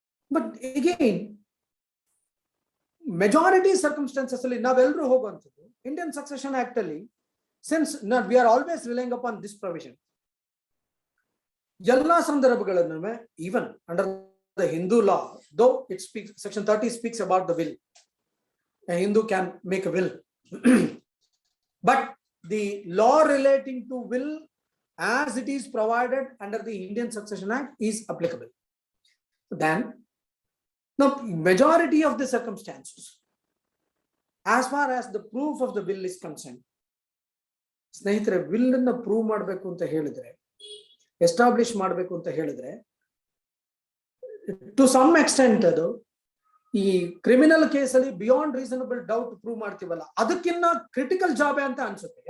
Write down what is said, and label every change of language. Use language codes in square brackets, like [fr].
[en] but again majority circumstances ಅಲ್ಲಿ [kn] ನಾವೆಲ್ಲರೂ ಹೋಗುವಂಥದ್ದು [en] Indian succession act ಅಲ್ಲಿ, since we are always relying upon this provision, [kn] ಎಲ್ಲಾ ಸಂದರ್ಭಗಳನ್ನು [en] Even under the Hindu law, though it speaks, section 30 speaks about the will, a Hindu can make a will. But the law relating to will as it is provided under the Indian Succession Act is applicable. Then now majority of the circumstances, as far as the proof of the will is concerned, [kn] ಸ್ನೇಹಿತರೆ will ಅನ್ನು prove ಮಾಡಬೇಕು ಅಂತ ಹೇಳಿದ್ರೆ, establish ಮಾಡಬೇಕು ಅಂತ ಹೇಳಿದ್ರೆ, to some extent ಅದು ಈ ಕ್ರಿಮಿನಲ್ ಕೇಸಲ್ಲಿ ಬಿಯಾಂಡ್ ರೀಸನಬಲ್ ಡೌಟ್ ಪ್ರೂವ್ ಮಾಡ್ತೀವಲ್ಲ, ಅದಕ್ಕಿನ್ನ ಕ್ರಿಟಿಕಲ್ ಜಾಬ್ ಅಂತ ಅನ್ಸುತ್ತೆ.